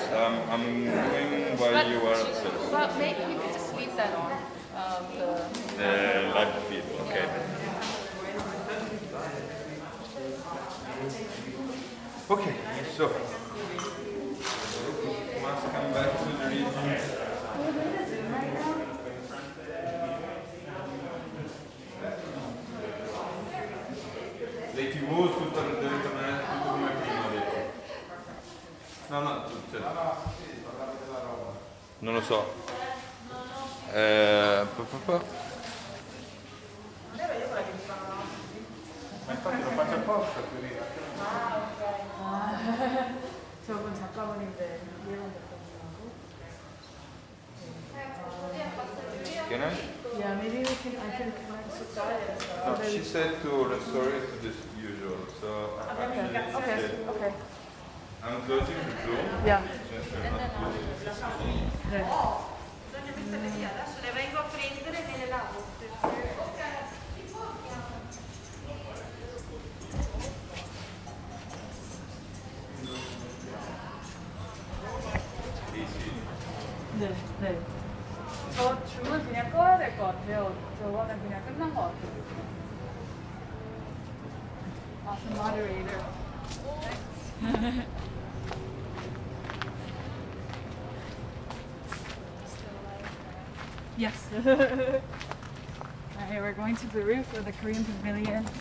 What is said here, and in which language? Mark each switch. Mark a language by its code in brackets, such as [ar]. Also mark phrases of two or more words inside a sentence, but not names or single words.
[en] I'm doing while you are upstairs. But maybe we could just leave that on. The live feed, okay. Okay, so must come back to the region. [it] Le TV tutto deve tornare tutto come prima ho detto. No, cioè, non lo so. Ma infatti lo faccio apposta così. [ko] 저분 작가분인데 이해만 됐거든요. [en] Can I? Yeah, maybe we can. I can connect to that. No, she said to restore it to this usual, so actually she said, Okay. I'm closing the Zoom. Yeah. Just I'm not closing the Zoom. [ko] 네. [it] Adesso le vengo a prendere e me le lavo. [ko] 네. 네. 저 줌은 그냥 꺼야 될 것 같아요. 저거는 그냥 끝난 것 같아요. [en] Awesome moderator. Yes. Alright, we're going to the roof of the Korean Pavilion.